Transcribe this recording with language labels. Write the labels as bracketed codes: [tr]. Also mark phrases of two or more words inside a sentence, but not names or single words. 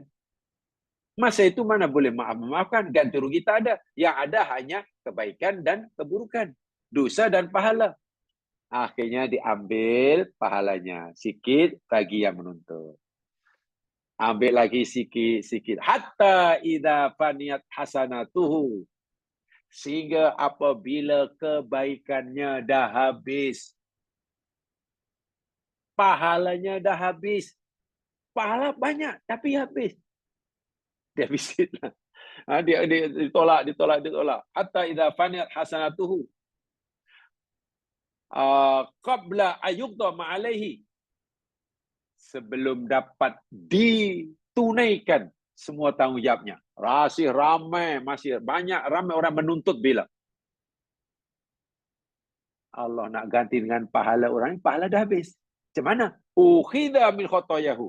[ms] Masa itu mana boleh maafkan, ganti rugi tak ada. Yang ada hanya kebaikan dan keburukan. Dosa dan pahala. Akhirnya diambil pahalanya. Sikit bagi yang menuntut. Ambil lagi sikit-sikit. [ar] حتى إذا فنيت حسناته. [ms] Sehingga apabila kebaikannya dah habis, pahalanya dah habis. Pahala banyak, tapi habis. Dia habisin lah. Dia ditolak. [ar] حتى إذا فنيت حسناته قبل أن يقضى ما عليه. [ms] Sebelum dapat ditunaikan semua tanggungjawabnya. Masih ramai orang menuntut bila. Allah nak ganti dengan pahala orang, pahala dah habis. Macam mana? [ar] أخذ من خطاياه.